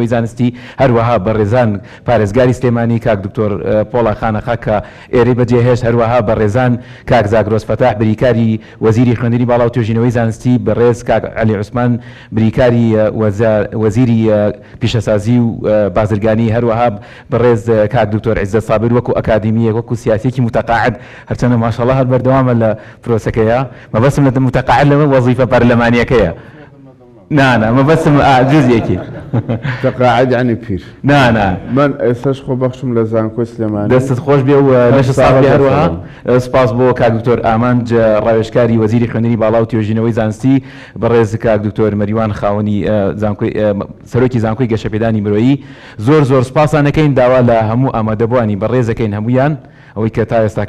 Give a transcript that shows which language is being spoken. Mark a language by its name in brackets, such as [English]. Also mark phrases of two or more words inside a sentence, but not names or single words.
[Central Kurdish] زانستی هەروەها بەڕێزان پارێزگاری سلێمانی کاک دکتۆر پۆڵا خانەخا کە ئێرەی بەجێهێشت هەروەها بەڕێزان کاک زاگرۆس فەتاح بریکاری وەزیری خوێندنی باڵا و توێژینەوەی زانستی بەڕێز کاک عەلی عوسمان بریکاری وەزیری پیشەسازی و بازرگانی هەروەها بەڕێز کاک دکتۆر عیززەت سابر وەکو ئەکادیمیە وەکو سیاسێکی متەقاعد هەرچەندە ماشەڵڵا هەر بەردەوامە لە پرۆسەکەیە مەبەستم لە متەقاعد لەمە وەزیفە پەرلەمانیەکەیە نانا مەبەستم جزئێکی [Arabic] تقاعد يعني بير [Central Kurdish] نانا من ئێستاش خۆ بەخشم لە زانکۆی سلێمانی دەستت خۆش بێ و لەش ساڵی هەروەها سپاس بۆ کاک دکتۆر ئامانج ڕاوێژکاری وەزیری خوێندنی باڵا و توێژینەوەی زانستی بەڕێز کاک دکتۆر مەریوان خاوەنی سەرۆکی زانکۆی گەشەپێدانی مرۆیی زۆر سپاسانەکەین داوا لە هەموو ئامادەبوانی بەڕێزەکەین هەمویان ئەوەی کە تا ئێستاکە